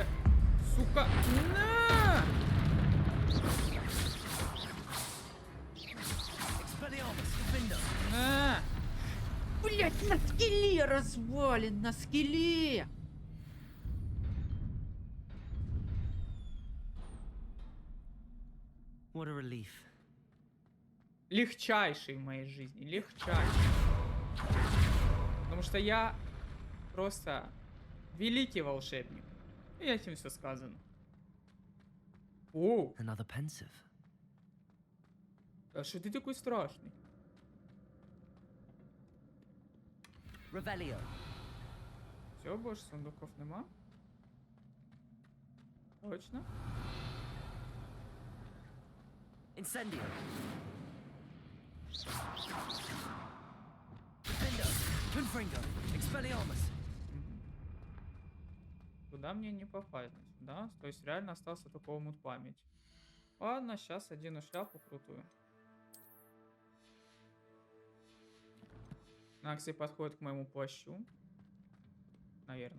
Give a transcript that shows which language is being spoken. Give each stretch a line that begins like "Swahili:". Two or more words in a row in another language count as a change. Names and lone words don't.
Russian: Сука. На! На! Блять, на скеле развален, на скеле!
English: What a relief.
Russian: Легчайший в моей жизни. Легчайший. Потому что я просто великий волшебник. И этим все сказано. О!
English: Another pensive.
Russian: А что ты такой страшный? Revelio. Все, больше сундуков нема. Точно. Incendio. Defendo. Confringo. Expelliarmus. Куда мне не попасть? Да? То есть реально остался только омут память. Ладно, сейчас одену шляпу крутую. Накси подходит к моему плащу. Наверное.